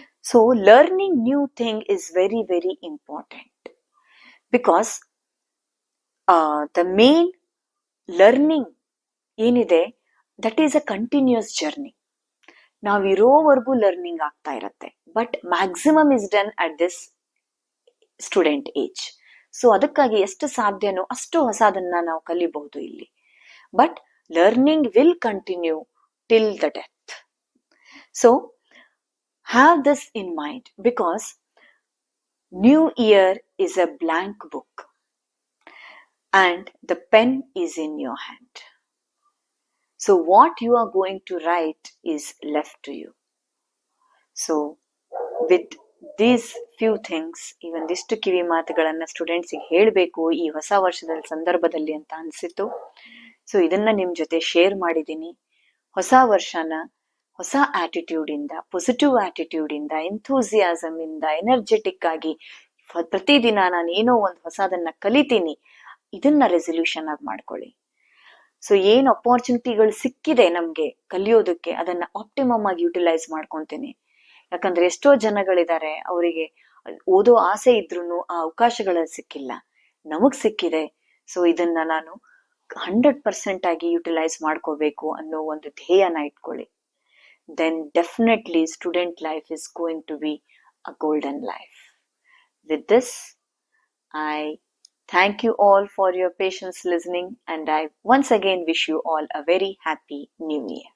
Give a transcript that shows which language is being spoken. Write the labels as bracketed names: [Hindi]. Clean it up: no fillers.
[English] So learning new thing is very very important, because the main learning ಏನಿದೆ that is a continuous journey. [Kannada] ನಾವಿರೋವರೆಗೂ learning ಆಗ್ತಾ ಇರತ್ತೆ, [English] But maximum is done at this student age. [Kannada] So ಅದಕ್ಕಾಗಿ ಎಷ್ಟು ಸಾಧ್ಯನೋ ಅಷ್ಟು ಹೊಸದನ್ನ ನಾವು ಕಲಿಬಹುದು ಇಲ್ಲಿ. But [English] learning will continue till the death. So have this in mind, because new year is a blank book and the pen is in your hand. So what you are going to write is left to you. So with these few things, [Kannada] ಈ ಒಂದಿಷ್ಟು ಕಿವಿ ಮಾತುಗಳನ್ನ ಸ್ಟೂಡೆಂಟ್ಸಿಗೆ ಹೇಳಬೇಕು ಈ ಹೊಸ ವರ್ಷದ ಸಂದರ್ಭದಲ್ಲಿ ಅಂತ ಅನ್ಸಿತ್ತು. ಸೊ ಇದನ್ನ ನಿಮ್ ಜೊತೆ ಶೇರ್ ಮಾಡಿದ್ದೀನಿ. ಹೊಸ ವರ್ಷನ ಹೊಸ ಆಟಿಟ್ಯೂಡ್ ಇಂದ, ಪಾಸಿಟಿವ್ ಆಟಿಟ್ಯೂಡ್ ಇಂದ, ಎಂಥೂಸಿಯಾಸಮ್ ಇಂದ, ಎನರ್ಜೆಟಿಕ್ ಆಗಿ ಪ್ರತಿದಿನ ನಾನು ಏನೋ ಒಂದು ಹೊಸದನ್ನ ಕಲಿತೀನಿ, ಇದನ್ನ ರೆಸಲ್ಯೂಷನ್ ಆಗಿ ಮಾಡ್ಕೊಳ್ಳಿ. ಸೊ ಏನ್ ಅಪಾರ್ಚುನಿಟಿಗಳು ಸಿಕ್ಕಿದೆ ನಮ್ಗೆ ಕಲಿಯೋದಕ್ಕೆ, ಅದನ್ನ ಆಪ್ಟಿಮಮ್ ಆಗಿ ಯುಟಿಲೈಸ್ ಮಾಡ್ಕೊಂತೀನಿ. ಯಾಕಂದ್ರೆ ಎಷ್ಟೋ ಜನಗಳಿದ್ದಾರೆ, ಅವರಿಗೆ ಓದೋ ಆಸೆ ಇದ್ರೂ ಆ ಅವಕಾಶಗಳು ಸಿಕ್ಕಿಲ್ಲ, ನಮಗ್ ಸಿಕ್ಕಿದೆ. ಸೊ ಇದನ್ನ ನಾನು 100% ಆಗಿ ಯುಟಿಲೈಸ್ ಮಾಡ್ಕೋಬೇಕು ಅನ್ನೋ ಒಂದು ಧ್ಯೇಯನ ಇಟ್ಕೊಳ್ಳಿ. [English] Then definitely student life is going to be a golden life. With this I thank you all for your patience listening, and I once again wish you all a very happy new year.